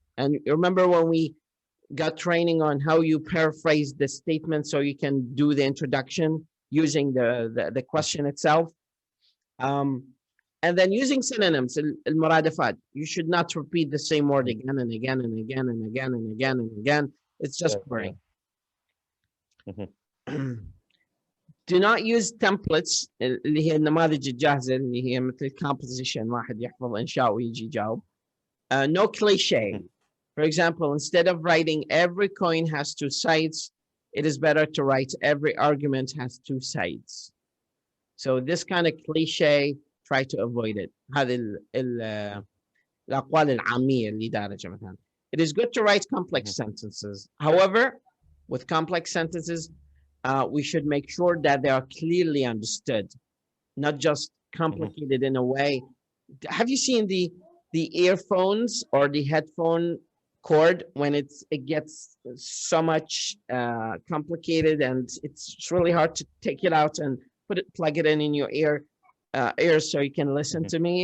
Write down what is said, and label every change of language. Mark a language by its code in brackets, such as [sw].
[en] And you remember when we got training on how you paraphrase the statement so you can do the introduction using the question itself. And then using synonyms, المرادفات. You should not repeat the same word again and again and again and again and again and again. It's just boring. Do not use templates [ar] اللي هي النماذج الجاهزة اللي هي مثل composition واحد يحفظ إنشاء ويجي يجاوب. [en] No cliche. For example, instead of writing every coin has two sides, it is better to write every argument has two sides. So this kind of cliche, try to avoid it. [ar] هذه الأقوال العامية اللي دارجة مثلا. [en] It is good to write complex sentences. However, with complex sentences, we should make sure that they are clearly understood, not just complicated in a way. Have you seen the earphones or the headphone cord when it gets so much complicated and it's really hard to take it out and plug it in your ears so you can listen to me?